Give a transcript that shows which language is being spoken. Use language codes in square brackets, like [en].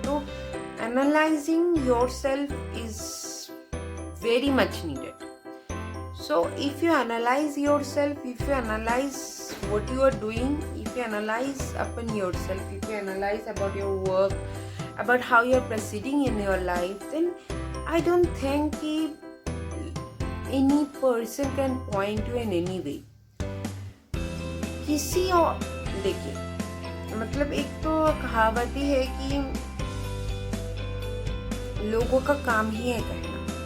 [en] तो analysing yourself is very much needed. So if you analyze yourself, if you analyze what you are doing, if you you analyze upon yourself, if you analyze about your work, about how you're proceeding in your life, then I don't think any person can point you in any way. [hi] किसी और देखिए, मतलब एक तो कहावत ही है कि लोगों का काम ही है कहना,